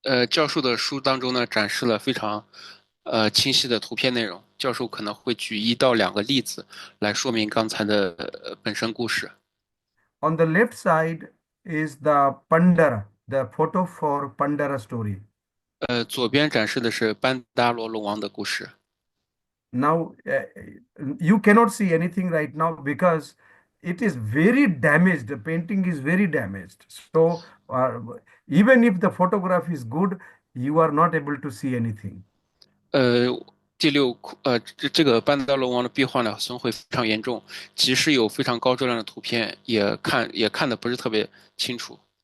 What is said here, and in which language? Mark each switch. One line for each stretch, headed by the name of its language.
Chinese: 教授的书当中呢，展示了非常清晰的图片内容。教授可能会举1到2个例子来说明刚才的本身故事。
English: on the left side is the Pandara, the photo for Pandara story.
Chinese: 左边展示的是班达罗龙王的故事。
English: Now, you cannot see anything right now because it is very damaged. The painting is very damaged. So, even if the photograph is good, you are not able to see anything.
Chinese: 第六窟，这个班达罗王的壁画呢，损毁非常严重，即使有非常高质量的图片，也看的不是特别清楚。